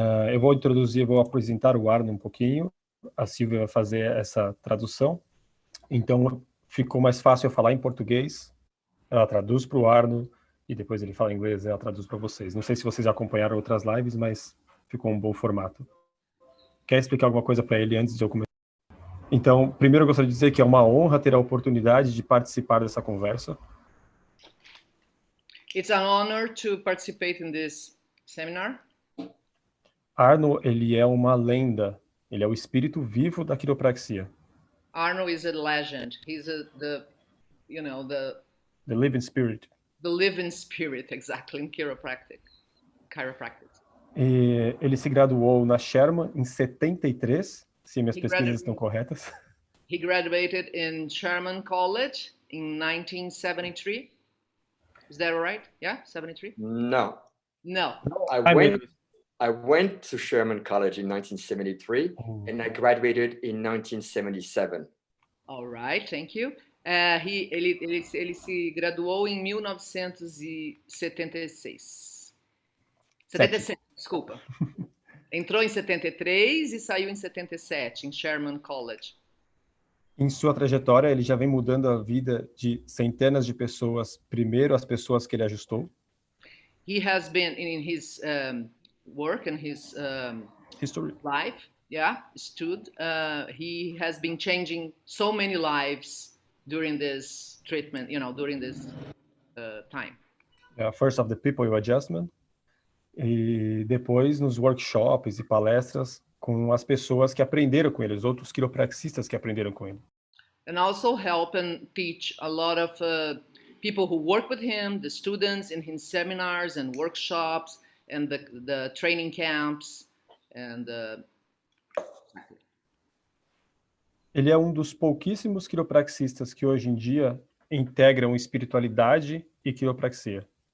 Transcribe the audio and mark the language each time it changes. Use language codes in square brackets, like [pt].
[pt] Eu vou apresentar o Arno um pouquinho, a Silvia vai fazer essa tradução, então ficou mais fácil eu falar em português, ela traduz para o Arno, e depois ele fala em inglês e ela traduz para vocês. Não sei se vocês já acompanharam outras lives, mas ficou um bom formato. Quer explicar alguma coisa para ele antes de eu começar? Então, primeiro eu gostaria de dizer que é uma honra ter a oportunidade de participar dessa conversa. [en] It's an honor to participate in this seminar. [pt] Arno, ele é uma lenda, ele é o espírito vivo da quiropraxia. [en] Arno is a legend. He's the living spirit. The living spirit, exactly, in chiropractic. [pt] E ele se graduou na Sherman em 73, se minhas pesquisas estão corretas. [en] He graduated in Sherman College in 1973. Is that right? Yeah, 73? No. I went to Sherman College in 1973 and I graduated in 1977. All right, thank you. [pt] Ele se graduou em 1976. 77, desculpa. Entrou em 73 e saiu em 77, em Sherman College. Em sua trajetória, ele já vem mudando a vida de centenas de pessoas, primeiro as pessoas que ele ajustou. [en] He has been in his work and his history life, he has been changing so many lives during this treatment, during this time. First of the people with adjustment, [pt] e depois nos workshops e palestras com as pessoas que aprenderam com ele, os outros quiropraxistas que aprenderam com ele. [en] And also help and teach a lot of people who work with him, the students in his seminars and workshops and the training camps and [pt] Ele é um dos pouquíssimos quiropraxistas que hoje em dia integram espiritualidade e quiropraxia.